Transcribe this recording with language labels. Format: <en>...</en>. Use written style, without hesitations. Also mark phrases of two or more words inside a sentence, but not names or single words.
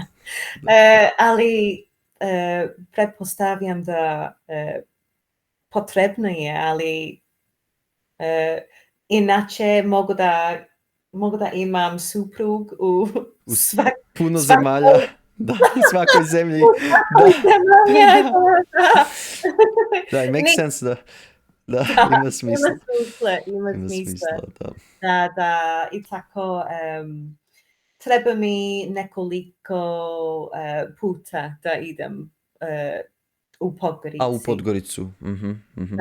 <sr>Ali pretpostavljam da potrebno je, ali inače mogu da imam suprug u puno zemalja. Da, u svakoj zemlji. Da,</sr> <en>it makes sense</en> <sr>da. Da, Da, ima smisla. ima Ima smisla. smisla, da. Da, i tako, treba mi nekoliko puta da idem u A u Podgorici. Podgoricu. Mhm, mhm.</sr>